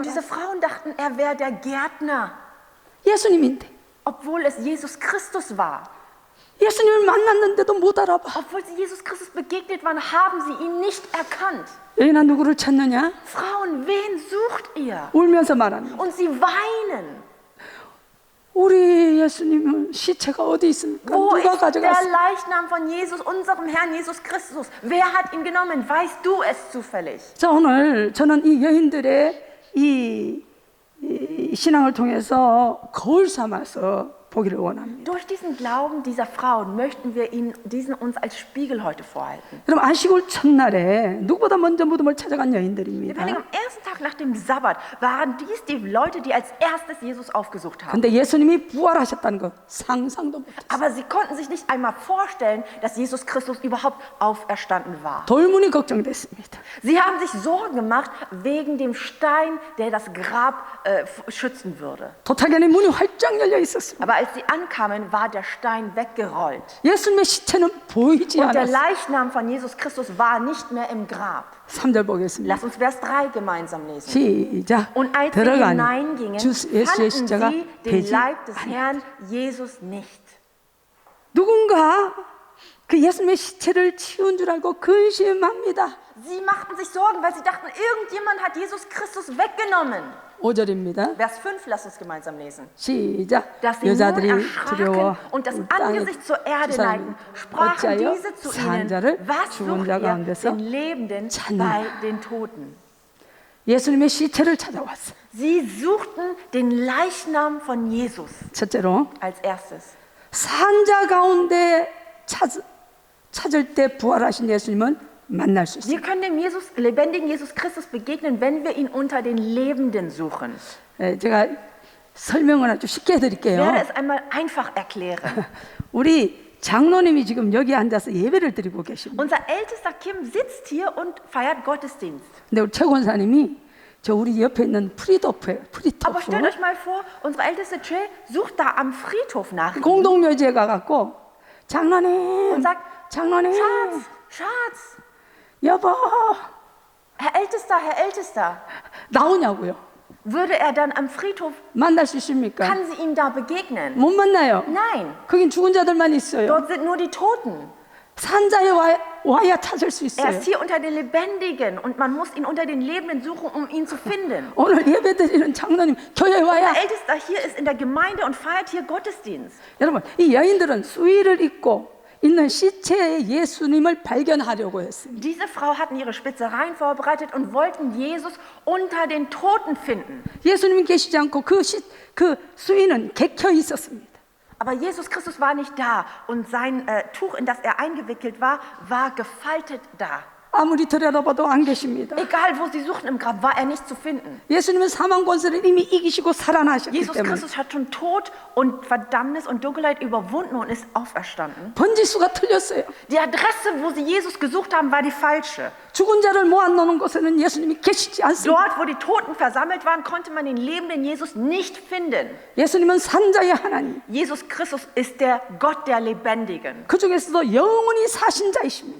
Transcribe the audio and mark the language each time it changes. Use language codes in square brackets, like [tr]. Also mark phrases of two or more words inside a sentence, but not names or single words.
[de] Und diese [ko] 알았어요. [de] Frauen dachten, er wäre der Gärtner, [ko] 예수님인데 [de] obwohl es Jesus Christus war. [ko] 예수님을 만났는데도 못 알아봐. [de] Obwohl sie Jesus Christus begegnet waren, haben sie ihn nicht erkannt. [ko] 여인아 누구를 찾느냐? [de] Frauen, wen sucht ihr? [ko] 울면서 말합니다. [de] Und sie weinen. [ko] 우리 예수님은 시체가 어디 있습니까? [de] Wo [ko] 누가 [de] ist der [ko] 가져갔어? [de] Leichnam von Jesus, unserem Herrn Jesus Christus? Wer hat ihn genommen? Weißt du es zufällig? [ko] 자, 오늘 저는 이 여인들의 이 신앙을 통해서 거울 삼아서 보기를 원합니다. [de] Durch diesen Glauben dieser Frauen möchten wir ihnen diesen uns als Spiegel heute vorhalten. [ko] 여러분 안식일 첫날에 누구보다 먼저 무덤을 찾아간 [de] Wir [ko] 여인들입니다. [de] am ersten Tag nach dem Sabbat waren dies die Leute, die als erstes Jesus aufgesucht haben. [ko] 근데 예수님이 부활하셨다는 거 상상도 못했어요. [de] Aber sie konnten sich nicht einmal vorstellen, dass Jesus Christus überhaupt auferstanden war. [ko] 돌문이 걱정됐습니다. [de] Sie haben sich Sorgen gemacht wegen dem Stein, der das Grab schützen würde. [ko] 도탁연의 문이 활짝 열려 있었습니다. [de] Aber als sie ankamen, war der Stein weggerollt. [ko] 예수님의 시체는 보이지 [de] Und der [ko] 않았어요. [de] Leichnam von Jesus Christus war nicht mehr im Grab. [ko] 3절 보겠습니다. [de] Lass uns Vers 3 gemeinsam lesen. [ko] 시작. [de] Und als sie [ko] 들어가니 [de] hineingingen, [ko] 주 예수의 [de] fanden [ko] 십자가 [de] sie den [ko] 되지 [de] Leib des [ko] 않았다. [de] Herrn Jesus nicht. [ko] 누군가 그 예수님의 시체를 치운 줄 알고 근심합니다. [de] Sie machten sich Sorgen, weil sie dachten, irgendjemand hat Jesus Christus weggenommen. [ko] 5절입니다. [de] Vers 5, lass uns gemeinsam lesen. [ko] 시작. [de] Dass sie nun [ko] 여자들이 [de] erschraken [ko] 두려워 [de] und das [ko] 땅에 [de] Angesicht zur Erde [ko] 두 사람이 [de] neigten, sprachen [ko] 어찌하여 [de] diese zu [ko] 산 [de] ihnen, [ko] 자를 [de] was [ko] 죽은 [de] sucht [ko] 자 [de] ihr [ko] 가운데서 [de] den Lebenden [ko] 찾느냐? [de] bei den Toten? [ko] 예수님의 시체를 찾아왔어. [de] Sie suchten den Leichnam von Jesus [ko] 첫째로 [de] als erstes. [ko] 산자 가운데 찾을 때 부활하신 예수님은 만날 수 있어요. [de] Wir können dem lebendigen Jesus Christus begegnen, wenn wir ihn unter den Lebenden suchen. [ko] 제가 설명을 아주 쉽게 [de] Ich [ko] 해드릴게요. [de] werde es einmal einfach erklären. [ko] 우리 장로님이 지금 여기 앉아서 예배를 드리고 계십니다. [de] Unser ältester Kim sitzt hier und feiert Gottesdienst. [ko] 근데 우리 최 권사님이 저 우리 옆에 있는 프리토프예요. [de] Aber stellt 프리토프. euch mal vor, unsere älteste Che sucht da am Friedhof nach ihm [ko] 공동묘지에 가갖고 장로님, [de] und sagt, [ko] 장로님, [de] Schatz, [ko] 여보 [de] Herr Ältester, [ko] 나오냐고요. [de] würde er dann am Friedhof, [ko] 만날 수 있습니까? [de] kann sie ihm da begegnen? [ko] 못 만나요. [de] Nein, [ko] 거긴 죽은 자들만 있어요. [de] dort sind nur die Toten. [ko] 산자에 와야 찾을 수 [de] Er [ko] 있어요. [de] ist hier unter den Lebendigen und man muss ihn unter den Lebenden suchen, um ihn zu finden. [ko] 오늘 예배 드리는 장로님 교회에 와야. [de] Unser Ältester hier ist in der Gemeinde und feiert hier Gottesdienst. [ko] 여러분 이 여인들은 수의를 입고 있는 시체의 예수님을 발견하려고 했습니다. [de] Diese Frau hatten ihre Spitzereien vorbereitet und wollten Jesus unter den Toten finden. [ko] 예수님이 계시지 않고 그 수의는 객혀 있었습니다. [de] Aber Jesus Christus war nicht da und sein Tuch, in das er eingewickelt war, war gefaltet da. [ko] 아무리 들여다봐도 안 계십니다. [de] Egal, wo sie suchten im Grab, war er nicht zu finden. [ko] 예수님은 사망 권세를 이미 이기시고 살아나셨기 [de] Jesus [ko] 때문에 [de] Christus hat schon Tod und Verdammnis und Dunkelheit überwunden und ist auferstanden. [ko] 번지수가 틀렸어요. [de] Die Adresse, wo sie Jesus gesucht haben, war die falsche. [ko] 죽은 자를 모아놓는 곳에는 예수님이 계시지 않습니다. [de] Dort, wo die Toten versammelt waren, konnte man den lebenden Jesus nicht finden. [ko] 예수님은 산자의 하나님, [de] Jesus Christus ist der Gott der Lebendigen. [ko] 그 중에서도 영원히 사신 자이십니다.